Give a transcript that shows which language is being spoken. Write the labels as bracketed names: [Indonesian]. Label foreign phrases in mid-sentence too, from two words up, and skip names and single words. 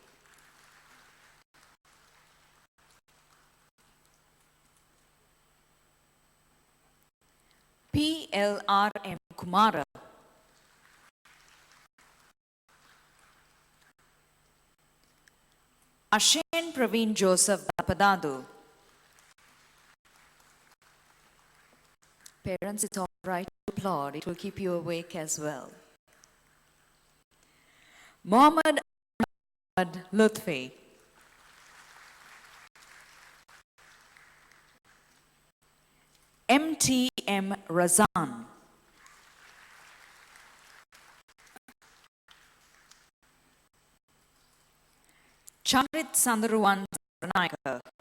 [English] PLRM Kumara. Ashen Praveen Joseph Dapadadu. Parents, it's all right to applaud. It will keep you awake as well. Mohammed Ahmad Lutfi. MTM Razan. Charit Sandaruwan Saranaika.